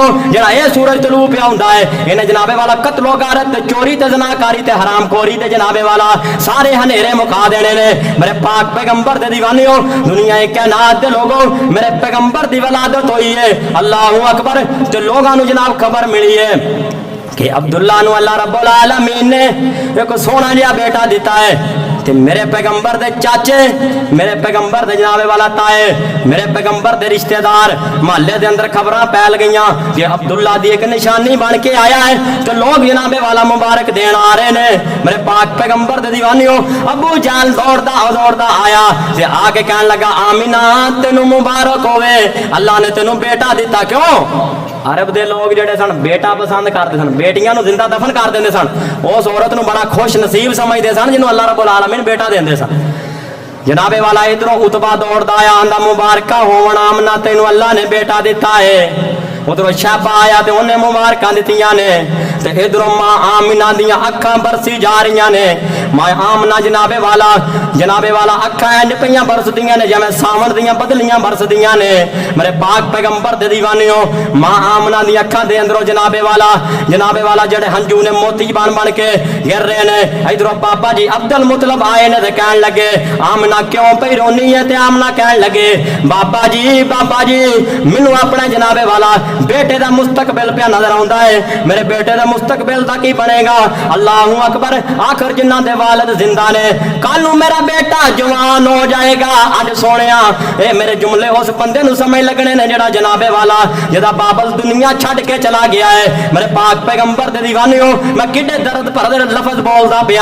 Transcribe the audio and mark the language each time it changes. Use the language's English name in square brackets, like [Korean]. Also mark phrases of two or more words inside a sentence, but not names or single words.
[Punjabi] ਜਿਹੜਾ ਇਹ ਸੂਰਜ ਤਲੂ ਪਿਆ ਹੁੰਦਾ ਹੈ ਇਨ੍ਹੇ ਜਨਾਬੇ ਵਾਲਾ ਕਤਲੋ ਗਾਰਤ ਚੋਰੀ ਤੇ ਜ਼ਨਾਕਾਰੀ ਤੇ ਹਰਾਮਖੋਰੀ ਤੇ ਜਨਾਬੇ ਵਾਲਾ ਸਾਰੇ ਹਨੇਰੇ ਮੁਕਾ ਦੇਣੇ ਨੇ ਮੇਰੇ ਪਾਕ ਪੈਗੰਬਰ ਦੇ ਦੀਵਾਨਿਓ। ਦੁਨੀਆ ਕਾਇਨਾਤ ਦੇ ਲੋਕੋ ਮੇਰੇ ਪੈਗੰਬਰ ਦੀ ਵਲਾਦਤ ਹੋਈ ਹੈ। [Arabic] الله أكبر [Punjabi] ਜੋ ਲੋਕਾਂ ਨੂੰ ਜਨਾਬ ਖ਼ਬਰ ਮਿਲੀ ਹੈ ਕਿ ਅਬਦੁੱਲਾ ਨੂੰ [Arabic] الله رب العالمين [Punjabi] ਨੇ ਇਕ ਸੋਹਣਾ ਜਿਹਾ ਬੇਟਾ ਦਿੱਤਾ ਹੈ ਤੇ ਮੇਰੇ ਪੈਗੰਬਰ ਦੇ ਚਾਚੇ ਮੇਰੇ ਪੈਗੰਬਰ ਦੇ ਜਨਾਬੇ ਵਾਲਾ ਤਾਏ ਮੇਰੇ ਪੈਗੰਬਰ ਦੇ ਰਿਸ਼ਤੇਦਾਰ ਮਹੱਲੇ ਦੇ ਅੰਦਰ ਖ਼ਬਰਾਂ ਫੈਲ ਗਈਆਂ ਕਿ ਅਬਦੁੱਲਾ ਦੀ ਇਕ ਨਿਸ਼ਾਨੀ ਬਣ ਕੇ ਆਇਆ ਹੈ ਤੇ ਲੋਕ ਜਨਾਬੇ ਵਾਲਾ ਮੁਬਾਰਕ ਦੇਣ ਆ ਰਹੇ ਨੇ। ਮੇਰੇ ਪਾਕ ਪੈਗੰਬਰ ਦੇ ਦੀਵਾਨਿਓ ਅਬੂ ਜਾਨ ਦੌੜਦਾ ਆਇਆ ਤੇ ਆ ਕੇ ਕਹਿਣ ਲੱਗਾ ਆਮਨਾ ਤੈਨੂੰ ਮੁਬਾਰਕ ਹੋਵੇ ਅੱਲਾਹ ਨੇ ਤੈਨੂੰ ਬੇਟਾ ਦਿੱਤਾ। ਕਿਉਂ ਅਰਬ ਦੇ ਲੋਕ ਜਿਹੜੇ ਸਨ ਬੇਟਾ ਪਸੰਦ ਕਰਦੇ ਸਨ ਬੇਟੀਆਂ ਨੂੰ ਜ਼ਿੰਦਾ ਦਫ਼ਨ ਕਰ ਦੇਂਦੇ ਸਨ ਉਸ ਔਰਤ ਨੂੰ ਬੜਾ ਖ਼ੁਸ਼ ਨਸੀਬ ਸਮਝਦੇ ਸਨ ਜਿਨ੍ਹੂੰ [Arabic] الله رب العالمين [Punjabi] ਬੇਟਾ ਦੇਂਦੇ ਸਨ। ਜਨਾਬੇ ਵਾਲਾ ਇੱਧਰੋਂ ਉਤਬਾ ਦੌੜਦਾ ਆਇਆ ਆਂਦਾ ਮੁਬਾਰਕਾਂ ਹੋਵਣ ਆਮਨਾ ਤੈਨੂੰ ਅੱਲਾਹ ਨੇ ਬੇਟਾ ਦਿੱਤਾ ਹੈ। ਉੱਧਰੋਂ ਸ਼ੈਬਾ ਆਇਆ ਤੇ ਉਨ੍ਹੇ ਮੁਬਾਰਕਾਂ ਦਿੱਤੀਆਂ ਨੇ ਤੇ ਇੱਧਰੋਂ ਮਾਂ ਆਮਿਨਾ ਦੀਆਂ ਅੱਖਾਂ ਬਰਸੀ ਜਾ ਰਹੀਆਂ ਨੇ। ਮਾਂ ਆਮਨਾ ਜਨਾਬੇ ਵਾਲਾ ਅੱਖਾਂ ਇੰਜ ਪਈਆਂ ਬਰਸਦੀਆਂ ਨੇ ਜਿਵੇਂ ਸਾਵਣ ਦੀਆਂ ਬੱਦਲੀਆਂ ਬਰਸਦੀਆਂ ਨੇ जिवें सावन दियां बदलियां बरसदियां ने। ਮੇਰੇ ਪਾਕ ਪੈਗੰਬਰ ਦੇ ਦੀਵਾਨਿਓ ਮਾਂ ਆਮਨਾ ਦੀ ਅੱਖਾਂ ਦੇ ਅੰਦਰੋਂ ਜਨਾਬੇ ਵਾਲਾ ਜਿਹੜੇ ਹੰਝੂ ਨੇ ਮੋਤੀ ਬਣ ਬਣ ਕੇ ਗਿਰ ਰਹੇ ਨੇ। ਇੱਧਰੋਂ ਬਾਬਾ ਜੀ ਅਬਦੁਲ ਮੁਤਲਿਬ ਆਏ ਨੇ ਤੇ ਕਹਿਣ ਲੱਗੇ ਆਮਨਾ ਕਿਉਂ ਪਈ ਰੋਨੀ ਹੈ ਤੇ ਆਮਨਾ ਕਹਿਣ ਲੱਗੇ ਬਾਬਾ ਜੀ ਮੈਨੂੰ ਅਪਣਾ ਜਨਾਬੇ ਵਾਲਾ [Urdu] بیٹے کا مستقبل پہ نظر آتا ہے. میرے بیٹے کا مستقبل کا کی بنے گا? [Arabic] الله أكبر. [Punjabi] ਆਖ਼ਿਰ ਜਿਨ੍ਹਾਂ ਦੇ ਵਾਲਿਦ ਜ਼ਿੰਦਾ ਨੇ ਕੱਲ੍ਹ ਨੂੰ ਮੇਰਾ ਬੇਟਾ ਜਵਾਨ ਹੋ ਜਾਏਗਾ। ਅੱਜ ਸੋਹਣਿਆ ਏ ਮੇਰੇ ਜੁਮਲੇ ਉਸ ਬੰਦੇ ਨੂੰ ਸਮਝ ਲੱਗਣੇ ਨੇ ਜਿਹੜਾ ਜਨਾਬੇ ਵਾਲਾ ਜਿਹਦਾ ਬਾਬਲ ਦੁਨੀਆ ਛੱਡ ਕੇ ਚਲਾ ਗਿਆ ਹੈ। ਮੇਰੇ ਪਾਕ ਪੈਗੰਬਰ ਦੇ ਦੀਵਾਨਿਓ ਮੈਂ ਕਿੱਡੇ ਦਰਦ ਭਰੇ ਲਫ਼ਜ਼ ਬੋਲਦਾ ਪਿਆ।